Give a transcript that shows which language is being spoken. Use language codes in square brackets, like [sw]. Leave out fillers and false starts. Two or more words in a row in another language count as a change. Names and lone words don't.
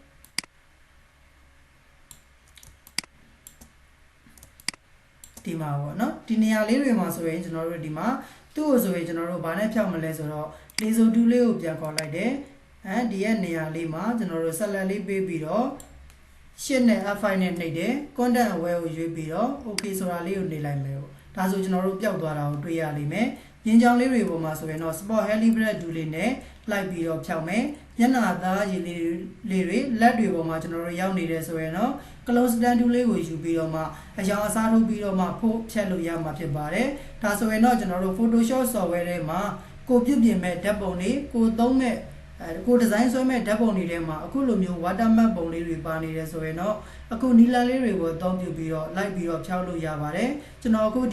[my] ဒီမှာပေါ့နော်ဒီနေရာလေးတွေမှာဆိုရင်ကျွန်တော်တို့ဒီမှာသူ့ကိုဆိုရင်ကျွန်တော်တို့ဘာနဲ့ဖြောက်မလဲဆိုတော့လေဆိုတူးလေးကိုပြန်ခေါ်လိုက်တယ်ဒီရဲ့နေရာလေးမှာကျွန်တော်တို့ဆက်လက်လေးပေးပြီးတော့ရှစ်နဲ့ F5 နဲ့နှိပ်တယ် [en] content aware [my] ကိုရွေးပြီးတော့ okay ဆိုတာလေးကိုနှိပ်လိုက်မယ်ပေါ့ဒါဆိုကျွန်တော်တို့ပျောက်သွားတာကိုတွေ့ရလိမ့်မယ်မြင်းချောင်းလေးတွေပေါ် မှာဆိုရင်တော့ Spot Heli Brush Tool လေးနဲ့လိုက်ပြီးတော့ဖြောက်မယ်မျက်နှာသားရည်လေးတွေလက်တွေပေါ်မှာကျွန်တော်တို့ရောက်နေတယ်ဆိုရင်တော့ close stand tool လေးကိုယူပြီးတော့မှအရောင်အစားထိုးပြီးတော့မှဖို့ဖြတ်လို့ရမှာဖြစ်ပါတယ်ဒါဆိုရင်တော့ကျွန်တော်တို့ Photoshop software ထဲမှာ ကိုပြုပြင်မဲ့ဓာတ်ပုံတွေကိုသုံးမဲ့ကိုဒီဇိုင်းဆွဲမဲ့ဓာတ်ပုံတွေထဲမှာအခုလိုမျိုး watermark ပုံလေးတွေပါနေတယ်ဆိုရင်တော့အခုနီလာလေးတွေကိုအသုံးပြုပြီးတော့လိုက်ပြီးတော့ဖြောက်လို့ရပါတယ်ကျွန်တော်အခုဒီ